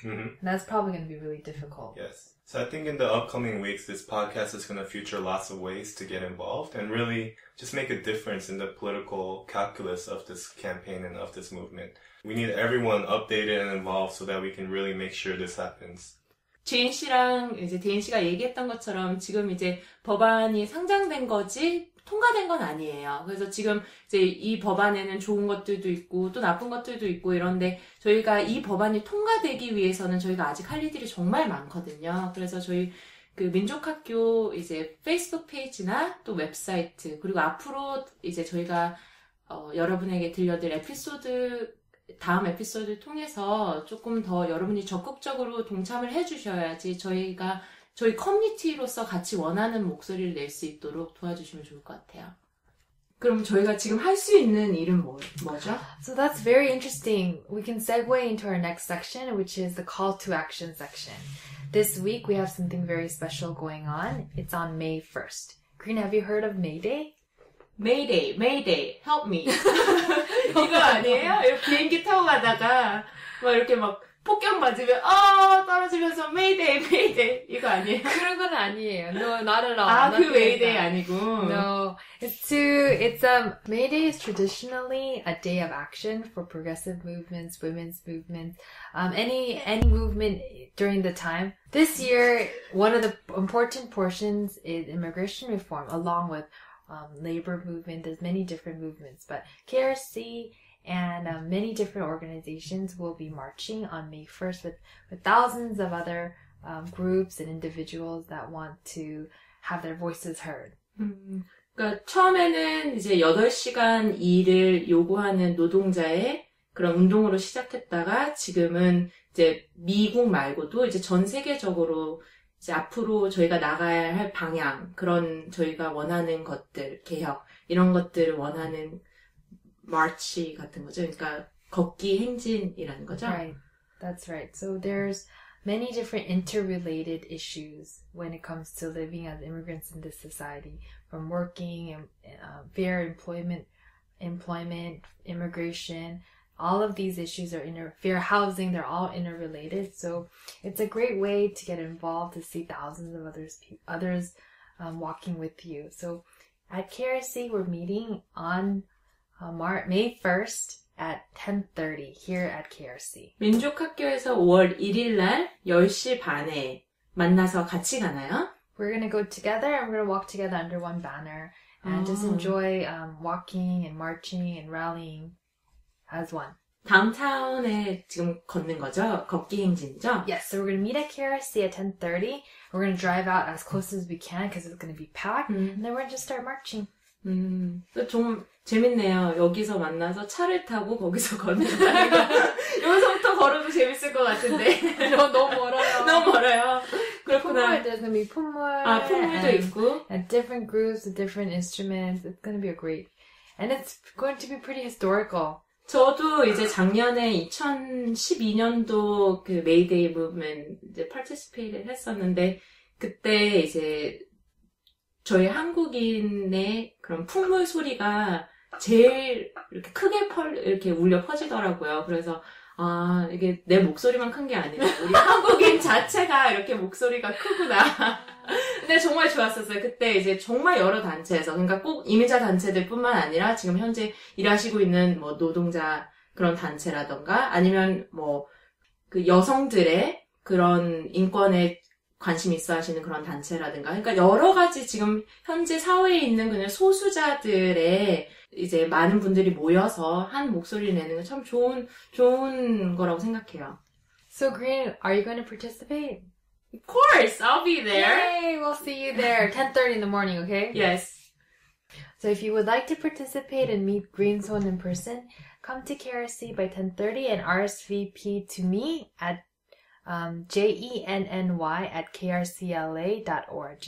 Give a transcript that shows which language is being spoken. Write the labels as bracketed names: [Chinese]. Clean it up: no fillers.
[English] And that's probably going to be really difficult. Yes. So I think in the upcoming weeks, this podcast is going to feature lots of ways to get involved and really just make a difference in the political calculus of this campaign and of this movement. We need everyone updated and involved so that we can really make sure this happens. [Korean] 제인 씨랑 이제 데인 씨가 얘기했던 것처럼 지금 이제 법안이 상정된 거지 통과된 건 아니에요. 그래서 지금 이제 이 법안에는 좋은 것들도 있고 또 나쁜 것들도 있고 이런데 저희가 이 법안이 통과되기 위해서는 저희가 아직 할 일들이 정말 많거든요. 그래서 저희 그 민족학교 이제 페이스북 페이지나 또 웹사이트 그리고 앞으로 이제 저희가 여러분에게 들려드릴 다음 에피소드를 통해서 조금 더 여러분이 적극적으로 동참을 해주셔야지 저희가 저희 커뮤니티로서 같이 원하는 목소리를 낼 수 있도록 도와주시면 좋을 것 같아요. 그럼 저희가 지금 할 수 있는 일은 뭐죠? [English] So that's very interesting. We can segue into our next section, which is the call to action section. This week we have something very special going on. It's on May 1st. Green, have you heard of May Day? Mayday, Mayday, help me. [Korean] 이거 아니에요? 이렇게 비행기 타고 가다가 막 이렇게 막 폭격 맞으면 떨어지면서 [English] Mayday, Mayday [Korean] 이거 아니에요? 그런 건 아니에요. [English] No, not at all. [Korean] 아, 그 [English] Nothing like Mayday that. [Korean] 아니고. [English] No, May Day is traditionally a day of action for progressive movements, women's movements, any movement during the time. This year, one of the important portions is immigration reform, along with labor movement. There's many different movements, but KRC and many different organizations will be marching on May 1st with thousands of other groups and individuals that want to have their voices heard. [Korean] 그러니까 처음에는 이제 8시간 일을 요구하는 노동자의 그런 운동으로 시작했다가 지금은 이제 미국 말고도 이제 전 세계적으로 이제 앞으로 저희가 나가야 할 방향, 그런 저희가 원하는 것들, 개혁, 이런 것들을 원하는 마치 같은 거죠. 그러니까 걷기 행진이라는 거죠. [English] Right. That's right. So there's many different interrelated issues when it comes to living as immigrants in this society, from working and fair employment, immigration. All of these issues are fair housing. They're all interrelated. So it's a great way to get involved, to see thousands of others walking with you. So at KRC, we're meeting on May 1st at 10:30 here at KRC. [Korean] 민족학교에서 5월 1일 날 10시 반에 만나서 같이 가나요? [English] We're going to go together and we're going to walk together under one banner and just enjoy walking and marching and rallying as one. [Korean] 다운타운에 지금 걷는 거죠? 걷기 행진이죠? [English] Yes, so we're going to meet at KRC at 10:30. We're going to drive out as close as we can because it's going to be packed. And then we're going to just start marching. [Korean] 좀 재밌네요. 여기서 만나서 차를 타고 거기서 걷는다는 거. 여기서부터 걸어도 재밌을 것 같은데. 너무 멀어요. 너무 멀어요. 그렇구나. [English] There's going to be 풍물. [Korean] 풍물도 있고. [English] And different groups with different instruments. It's going to be and it's going to be pretty historical. [Korean] 저도 이제 작년에 2012년도 그 메이데이 무브먼트 이제 participate 했었는데, 그때 이제 저희 한국인의 그런 풍물 소리가 제일 이렇게 크게 이렇게 울려 퍼지더라고요. 그래서 이게 내 목소리만 큰 게 아니라 우리 한국인 자체가 이렇게 목소리가 크구나. 근데 정말 좋았었어요. 그때 이제 정말 여러 단체에서, 그러니까 꼭 이민자 단체들뿐만 아니라 지금 현재 일하시고 있는 뭐 노동자 그런 단체라던가 아니면 뭐 그 여성들의 그런 인권에 관심 있어 하시는 그런 단체라든가, 그러니까 여러 가지 지금 현재 사회에 있는 그냥 소수자들의 이제 많은 분들이 모여서 한 목소리를 내는 건 참 좋은 거라고 생각해요. [English] So Green, are you going to participate? Of course, I'll be there. Yay, we'll see you there. 10:30 in the morning, okay? Yes. So if you would like to participate and meet Green Seon in person, come to KRC by 10:30 and RSVP to me at jenny@krcla.org.